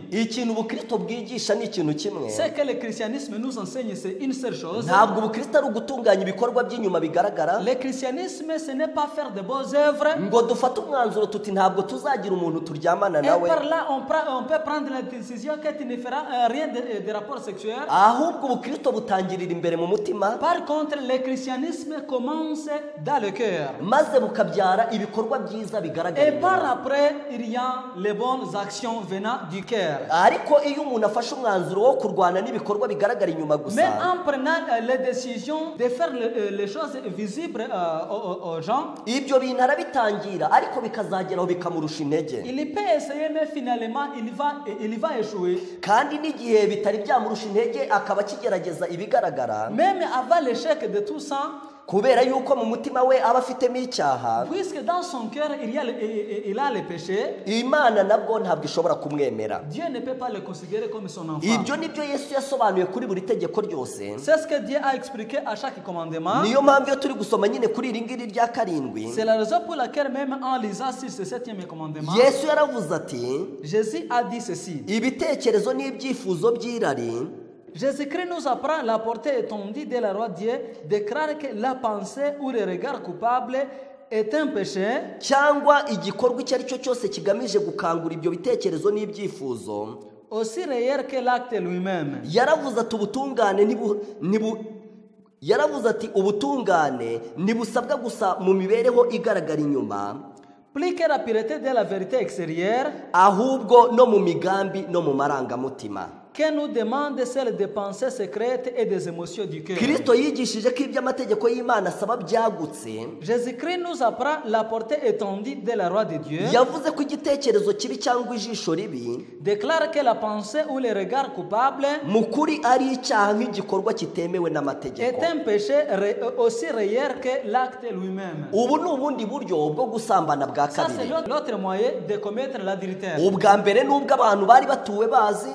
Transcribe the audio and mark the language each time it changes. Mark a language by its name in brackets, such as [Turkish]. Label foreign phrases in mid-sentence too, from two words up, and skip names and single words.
[Kinyarwanda] Ikintu ubukristo bwigisha ni ikintu kimwe. [French] Ce que le christianisme nous enseigne, c'est une seule chose. [Kinyarwanda] Ntabwo ubukristo ari ugutunganya ibikorwa by'inyuma bigaragara [French] Le christianisme, ce n'est pas faire de bonnes œuvres. [Kinyarwanda] ngo dufate umwanzuro tuti ntabwo tuzagira umuntu turyamana [French] Et [Kinyarwanda] nawe, [French] par là, on peut prendre la décision que tu ne feras rien de rapport sexuel. [Kinyarwanda] ahubwo ubukristo butangirira imbere mu mutima [French] Par contre, le christianisme commence dans le cœur. [Kinyarwanda] maze bukabyara ibikorwa byiza bigaragara [French] Et par [Kinyarwanda] inyuma. [French] après, il y a les bonnes actions venant du cœur. [Kinyarwanda] Ariko iyo umuntu afashe umwanzuro wo kurwana n'ibikorwa bigaragara inyuma [French] Mais [Kinyarwanda] gusa, [French] en prenant les décisions de faire les choses visibles aux gens, [Kinyarwanda] ibyo bintu arabitangira ariko bikazageraho bikamurusha intege, [French] il peut essayer, mais finalement, il va échouer. [Kinyarwanda] kandi n'igihe bitari byamurusha intege akaba akigerageza ibigaragara, [French] Même avant l'échec de tout ça, [Kinyarwanda] kubera yuko mu mutima we aba afitemo icyaha, [French] puisque dans son cœur, il a le péché, [Kinyarwanda] Imana nabwo ntabwo ishobora kumwemera. [French] Dieu ne peut pas le considérer comme son enfant. [Kinyarwanda] Ibyo nibyo Yesu yasobanuye kuri buri tegeko ryose. [French] C'est ce que Dieu a expliqué à chaque commandement. [Kinyarwanda] Niyo mpamvu iyo turi gusoma nyine kuri iri ngiri rya karindwi, [French] C'est la raison pour laquelle même en lisant sur ce 7e commandement, [Kinyarwanda] Yesu yaravuze ati, [French] Jésus a dit ceci. [Kinyarwanda] ibitekerezo n'ibyifuzo by'irari [French] Jésus-Christ nous apprend la portée étendue de la loi de Dieu, déclare que la pensée ou le regard coupable est un péché, [Kinyarwanda] cyangwa igikorwa icyo ari cyo cyose kigamije gukangura ibyo bitekerezo n'ibyifuzo. [French] aussi réel que l'acte lui-même. [Kinyarwanda] Yaravuze ati yaravuze ati ubutungane ntibusabwa gusa mu mibereho igaragara inyuma, [French] Plus que la pureté de la vérité extérieure, [Kinyarwanda] ahubwo no mu migambi no mu marangamutima. [French] que nous demande celle des pensées secrètes et des émotions du cœur. [Kinyarwanda] Kristo yigishije ko ibyo amategeko y'Imana asaba byagutse. [French] Jésus-Christ nous apprend la portée étendue de la loi de Dieu, [Kinyarwanda] Yavuze ko igitekerezo kibi cyangwa ijisho ribi [French] déclare que la pensée ou le regard coupable [Kinyarwanda] mu kuri ari icyaha nk'igikorwa kitemewe [French] est [Kinyarwanda] n'amategeko. [French] un péché aussi réel que l'acte lui-même. [Kinyarwanda] Ubu ni ubundi buryo bwo gusambana bwa [French] Ça, c'est [Kinyarwanda] kabiri. [French] l'autre moyen de commettre l'adultère. [Kinyarwanda] Ubwa mbere nubwo abantu bari batuwe bazi,